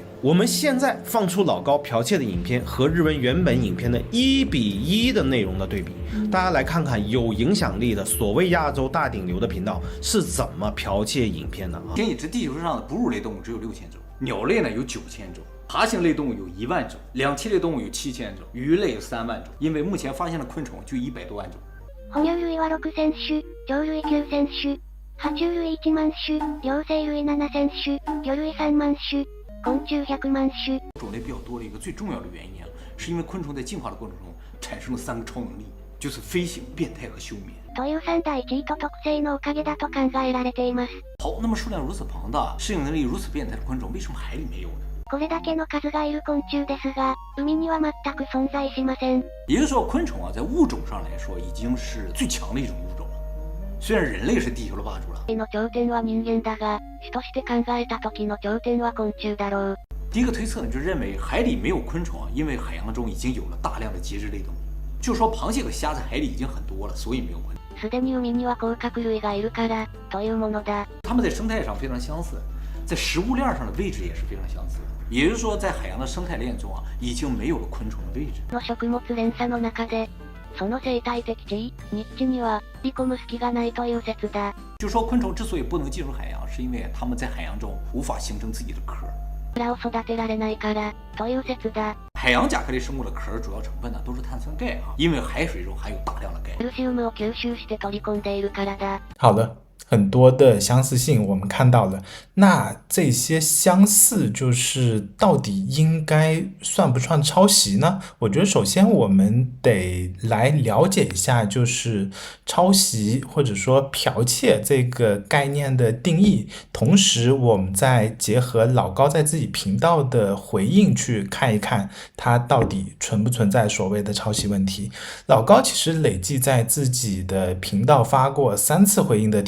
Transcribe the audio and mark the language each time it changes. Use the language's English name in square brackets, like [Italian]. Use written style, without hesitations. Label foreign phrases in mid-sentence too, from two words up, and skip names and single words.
[Chinese] 我们现在放出老高剽窃的影片和日文原本影片的1:1的内容的对比，大家来看看有影响力的所谓亚洲大顶流的频道是怎么剽窃影片的啊！已知地球上的哺乳类动物只有6000种，鸟类呢有9000种，爬行类动物有1万种，两栖类动物有7000种，鱼类有3万种。因为目前发现的昆虫就100多万种。 [Japanese] 哺乳類は6000種、鳥類9000種、爬虫類1万種、両生類7000種、魚類3万種。昆虫100万種。 [Chinese] 种类比较多的一个最重要的原因是因为昆虫在进化的过程中产生了3个超能力，就是飞行、变态和休眠。 [Japanese] という3大チート特性のおかげだと考えられています。 [Chinese] 好，那么数量如此庞大、适应能力如此变态的昆虫，为什么海里没有呢？ [Japanese] これだけの数がいる昆虫ですが、海には全く存在しません。 [Chinese] 也就是说，昆虫在物种上来说已经是最强的一种物种了。虽然人类是地球的霸主了。 [Japanese] の頂点は人間だが、種として考えた時の頂点は昆虫だろう。 [Chinese] 第一个推测呢，就認為海里没有昆虫因为海洋中已经有了大量的节肢类动物，就说螃蟹和虾在海里已经很多了，所以没有昆虫。 [Japanese] すでに海には甲殻類がいるからというものだ。 [Chinese] 它们在生态上非常相似，在食物链上的位置也是非常相似。也就是说，在海洋的生态链中已经没有了昆虫的位置。 [Japanese] の食物連鎖の中で、その生態的地位、ニッチには入り込む隙がないという説だ。 [Chinese] 就说昆虫之所以不能进入海洋，是因为它们在海洋中无法形成自己的壳。 [Japanese] を育てられないからという説だ。 [Chinese] 海洋甲壳类生物的壳主要成分呢都是碳酸钙因为海水中含有大量的钙。 [Japanese] カルシウムを吸収して取り込んでいるからだ。 [Chinese] 好的，很多的相似性我们看到了，那这些相似就是到底应该算不算抄袭呢？我觉得首先我们得来了解一下，就是抄袭或者说剽窃这个概念的定义，同时我们再结合老高在自己频道的回应去看一看他到底存不存在所谓的抄袭问题。老高其实累计在自己的频道发过3次回应的帖子，